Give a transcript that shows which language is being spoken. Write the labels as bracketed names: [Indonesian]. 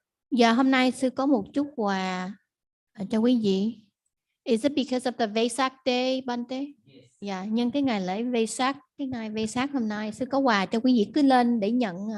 [Vietnamese] Dạ, hôm nay sư có một chút quà cho quý vị. [English] Is it because of the Vesak day, Bante? [Vietnamese] Dạ, nhân cái ngày lễ Vesak, cái ngày Vesak hôm nay sư có quà cho quý vị, cứ lên để nhận.